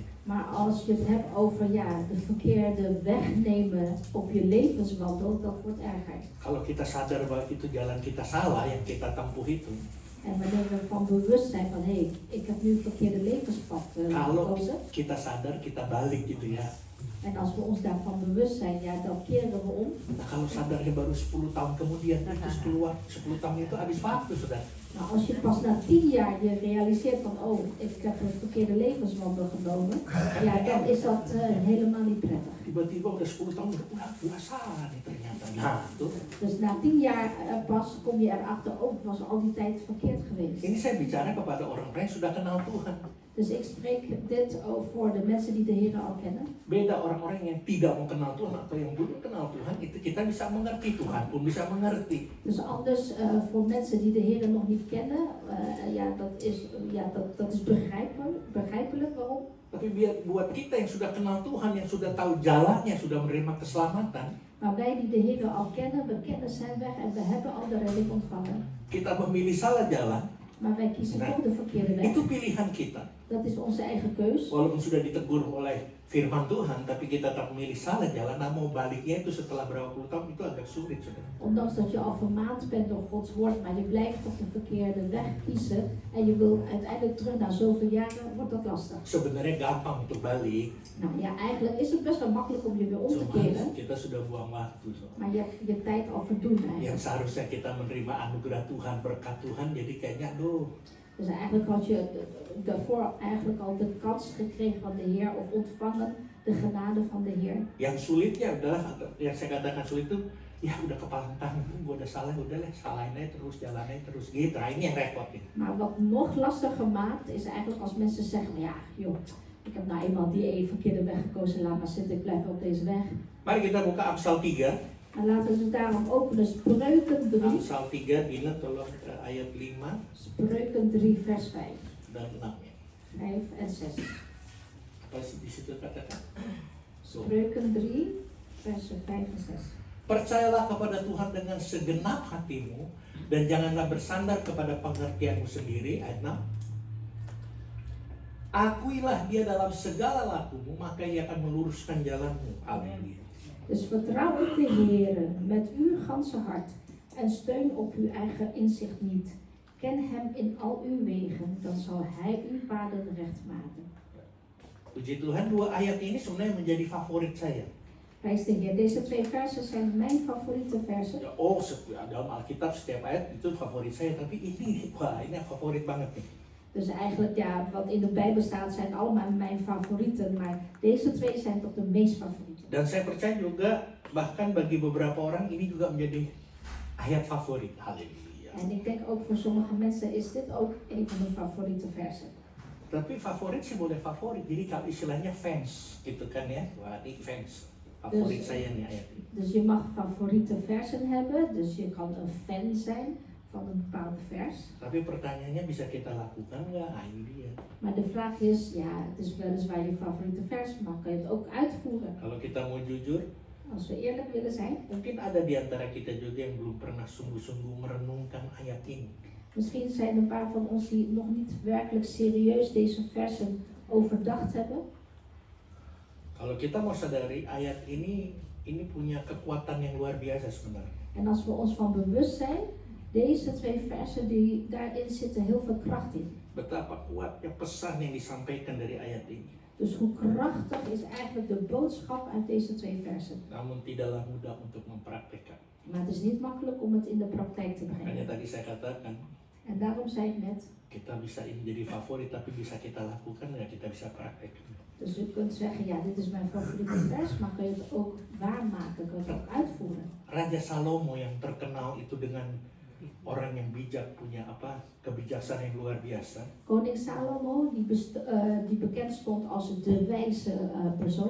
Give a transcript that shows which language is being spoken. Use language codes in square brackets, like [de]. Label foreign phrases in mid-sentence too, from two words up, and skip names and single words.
[nl] Maar als je het hebt over de verkeerde weg nemen op je levenswandel, dat wordt erger. [id] Kalau kita sadar bahwa itu jalan kita salah yang kita tempuh itu, [nl] En wanneer we van bewust zijn van ik heb nu het verkeerde levenspad [id] kalau [nl] gekozen. [id] kita sadar kita balik gitu ya. [nl] En als we ons daarvan bewust zijn, dan keren we om. [id] Nah, kalau sadarnya baru 10 tahun kemudian, terus keluar 10 tahun itu habis waktu sudah. [nl] Nou, als je pas na 10 jaar je realiseert van ik heb het verkeerde levenswandel genomen, dan is dat helemaal niet prettig. [id] Tiba-tiba udah 10 tahun udah salah nih ternyata. Nah, tuh. [nl] Dus na 10 jaar pas kom je erachter, het was al die tijd verkeerd geweest. [id] Ini saya bicara kepada orang-orang yang sudah kenal Tuhan. [nl] Dus ik spreek dit voor de mensen die de Heer al kennen. [id] Beda orang-orang yang tidak mau kenal Tuhan atau yang belum kenal Tuhan, itu kita bisa mengerti, Tuhan pun bisa mengerti. [nl] Dus anders voor mensen die de Heer nog niet kennen, dat is begrijpelijk waarom. [id] Tapi buat kita yang sudah kenal Tuhan, yang sudah tahu jalannya, sudah menerima keselamatan, [nl] Maar wij die de Heer al kennen, we kennen zijn weg en we hebben al de redding ontvangen. [id] kita memilih salah jalan, [nl] Maar wij kiezen toch de verkeerde weg. [id] itu pilihan kita. [nl] Dat is onze eigen keus. [id] Walaupun sudah ditegur oleh firman Tuhan, tapi kita tetap memilih salah jalan, nah mau baliknya itu setelah berapa puluh tahun itu agak sulit, saudara. [nl] Ondanks dat je al vermaand bent door Gods woord, maar je blijft toch de verkeerde weg kiezen en je wil uiteindelijk terug na zoveel jaren, wordt dat lastig. [id] Sebenarnya gampang untuk balik, [nl] Nou ja, eigenlijk is het best wel makkelijk om je weer om te [id] cuma [nl] keren, [id] kita sudah buang waktu. Saudara. [nl] maar je hebt je tijd al verdoen [id] Yang [nl] eigenlijk. [id] seharusnya kita menerima anugerah Tuhan, berkat Tuhan, jadi kayaknya aduh, [nl] Dus eigenlijk had je daarvoor eigenlijk al de kans gekregen van de Heer of ontvangen de genade van de Heer. [id] yang sulitnya adalah, yang saya katakan sulit itu, ya udah kepala tangan, gue udah salah, udah lah, salahin aja terus, jalannya terus gitu. Nah ini yang repot nih. [nl] Maar wat nog lastiger maakt is eigenlijk als mensen zeggen, joh, ik heb nou eenmaal die verkeerde weg gekozen, laat maar zitten, ik blijf op deze weg. [id] Mari kita buka Amsal 3. [nl] En laten we het daarom openen, Spreuken 3. [id] Amsal 3, Dina tolong ayat 5 [nl] Spreuken 3 vers 5. [id] dan 6 ya. [nl] 5 en 6. [id] Apa sih di situ katakan? So, [nl] Spreuken 3 vers 5 en 6. [id] percayalah kepada Tuhan dengan segenap hatimu dan janganlah bersandar kepada pengertianmu sendiri. Ayat 6. Akuilah dia dalam segala lakumu, maka ia akan meluruskan jalanmu. Amin. [nl] Dus vertrouw op de Heer met uw ganse hart en steun op uw eigen inzicht niet. Ken hem in al uw wegen, dan zal hij uw paden recht maken. [id] Puji Tuhan, 2 ayat ini sebenarnya menjadi favorit saya. [nl] Prijs de Heer. Deze 2 versen zijn mijn favoriete versen. [id] Oh, dalam Alkitab setiap ayat itu favorit saya, tapi ini, wah ini favorit banget nih. [nl] Dus eigenlijk wat in de Bijbel staat zijn allemaal mijn favorieten, maar deze 2 zijn toch de meest favorieten. [id] Dan saya percaya juga bahkan bagi beberapa orang ini juga menjadi ayat favorit. Haleluya. [nl] En ik denk ook voor sommige mensen is dit ook een van de favoriete versen. [id] Tapi favorit sih boleh favorit, jadi kalau istilahnya fans gitu kan ya. Wah ini fans, favorit saya nih ayat ini. [nl] Dus je mag favoriete versen hebben, dus je kan een fan zijn van een bepaald vers. [id] Tapi pertanyaannya bisa kita lakukan nggak? Ah ini dia. [nl] Maar de vraag is, het is weliswaar je favoriete vers, maar kan je het ook uitvoeren? [id] Kalau kita mau jujur, [nl] Als we eerlijk willen zijn, [id] mungkin ada di antara kita juga yang belum pernah sungguh-sungguh merenungkan ayat ini. [nl] misschien zijn er een paar van ons die nog niet werkelijk serieus deze versen overdacht hebben. [id] Kalau kita mau sadari ayat ini punya kekuatan yang luar biasa sebenarnya. [nl] En als we ons van bewust zijn, Deze twee versen, daarin zitten heel veel kracht in. [id] Betapa kuatnya pesan yang disampaikan dari ayat ini. [nl] Dus hoe krachtig is eigenlijk de boodschap uit deze twee versen. [id] Namun tidaklah mudah untuk mempraktekkan. [nl] Maar het is niet makkelijk om het in de praktijk te [id] Makanya [nl] brengen. [id] tadi saya katakan, [nl] En daarom zei ik net, [id] kita bisa ini jadi favorit, tapi bisa kita lakukan, nggak kita bisa praktekkan. [nl] dus u kunt zeggen, ja, dit is mijn favoriete vers, maar kun je het ook waarmaken, kun je het ook uitvoeren. [id] Raja Salomo yang terkenal itu dengan orang yang bijak, punya kebijaksanaan yang luar biasa. [nl] Koning Salomo, die bekend stond als de wijze persoon,